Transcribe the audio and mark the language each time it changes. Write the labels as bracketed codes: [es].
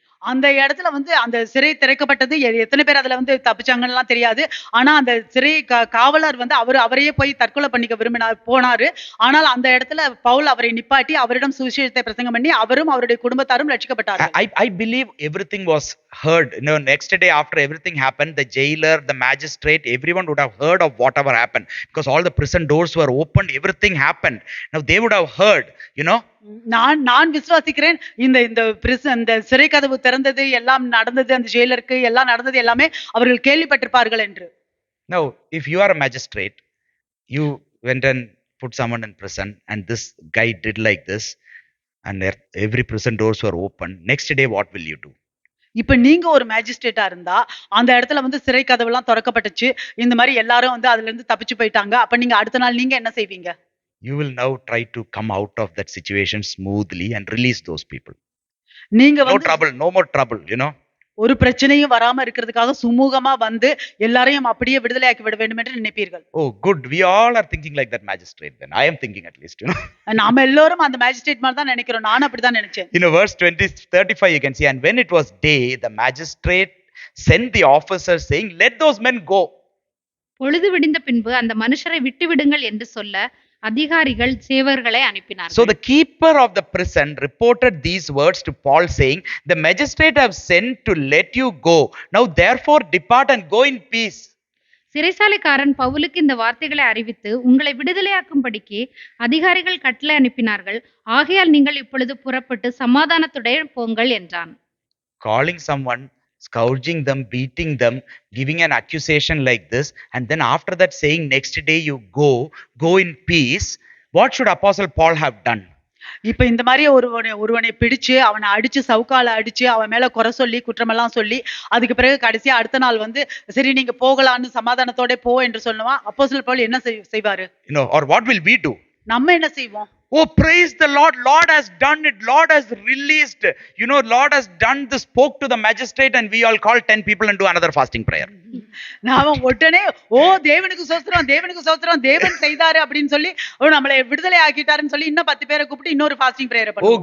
[ta] அந்த இடத்துல வந்து அந்த சிறை திறக்கப்பட்டது. எத்தனை பேர் அதுல வந்து தப்பிச்சாங்கன்னு தெரியாது. ஆனா அந்த சிறை காவலர் வந்து அவரையே போய் தற்கொலை பண்ணிக்க போனாரு. ஆனால் அந்த இடத்துல பவுல் அவரை நிப்பாட்டி அவரிடம் சுவிசேஷத்தை பிரசங்கம் பண்ணி அவரும் அவருடைய குடும்பத்தாரும் ரட்சிக்கப்பட்டார்கள். [en] I believe everything was heard. Next day after everything happened, the jailer, the magistrate, everyone would have heard of whatever happened, because all the prison doors were opened, everything happened. Now they would have heard, [ta] நான் விசுவாசிக்கிறேன் இந்த சிறை கதவு திறந்தது, எல்லாம் நடந்தது, அந்த ஜெயிலருக்கு எல்லாம் நடந்தது எல்லாமே அவர்கள் கேள்விப்பட்டிருப்பார்கள் என்று. [en] Now if you are a magistrate, you went and put someone in prison, and this guy did like this, and every prison doors were open. Next day what will you do? [ta] இப்ப நீங்க ஒரு மேஜிஸ்ட்ரேட்டா இருந்தா அந்த இடத்துல வந்து சிறை கதவு எல்லாம் திறக்கப்பட்டுச்சு, இந்த மாதிரி எல்லாரும் வந்து அதுல இருந்து தப்பிச்சு போயிட்டாங்க. அப்ப நீங்க அடுத்த நாள் நீங்க என்ன செய்வீங்க? [en] You will now try to come out of that situation smoothly and release those people. [ta] நீங்க [en] No trouble, no more trouble, [ta] ஒரு பிரச்சனையும் வராம இருக்கிறதுக்காக சுமூகமா வந்து எல்லாரையும் அப்படியே விடுதலையாக்கி விட வேண்டும் என்று நினைப்பீர்கள். [en] Oh good, we all are thinking like that magistrate then. I am thinking at least, [ta] நாம எல்லாரும் அந்த மேஜிஸ்ட்ரேட் மாதிரி தான் நினைக்கிறோம். நான் அப்படிதான் நினைச்சேன். [en] Verse 35 you can see, and when it was day, the magistrate sent the officers saying, let those men go. [ta] பொழுது விடிந்த பின்பு அந்த மனுஷரை விட்டு விடுங்கள் என்று சொல்ல அதிகாரிகள் சேவர்களை அனுப்பினார்கள். [en] So the keeper of the prison reported these words to Paul, saying, the magistrate have sent to let you go. Now therefore depart and go in peace. [ta] சிறைசாலைக்காரன் பவுலுக்கு இந்த வார்த்தைகளை அறிவித்து, உங்களை விடுதலையாக்கும்படிக்கு அதிகாரிகள் கட்டளை அனுப்பினார்கள். ஆகையால் நீங்கள் இப்பொழுது புறப்பட்டு சமாதானத்துடன் போங்கள் என்றான். [en] Calling someone, scourging them, beating them, giving an accusation like this, and then after that saying next day you go in peace. What should Apostle Paul have done? [ta] இப்ப இந்த மாதிரி ஒருவனை பிடிச்சு அவனை அடிச்சு சவுக்கால அடிச்சு அவன் மேல குறை சொல்லி குற்றமெல்லாம் சொல்லி அதுக்கு பிறகு கடைசியா அடுத்த நாள் வந்து சரி நீங்க போகலான்னு சமாதானத்தோட போ என்று சொல்லுவான். அப்போஸ்தலர் பவுல் என்ன செய்வாரு? [en] Or what will we do? [ta] நம்ம என்ன செய்வோம்? [en] Oh, praise the Lord. Lord has done it. Lord has released. Lord has done this, spoke to the magistrate, and we all call 10 people and do another fasting prayer. [ta] நாம உடனே தேவனுக்கு ஸ்தோத்திரம், தேவனுக்கு ஸ்தோத்திரம், தேவன் செய்தாரு அப்படின்னு சொல்லி நம்மளை விடுதலை ஆக்கிட்டாருன்னு சொல்லி இன்னும் 10 பேரை கூப்பிட்டு இன்னொரு ஃபாஸ்டிங் பிரேயர் பண்ணுவோம்.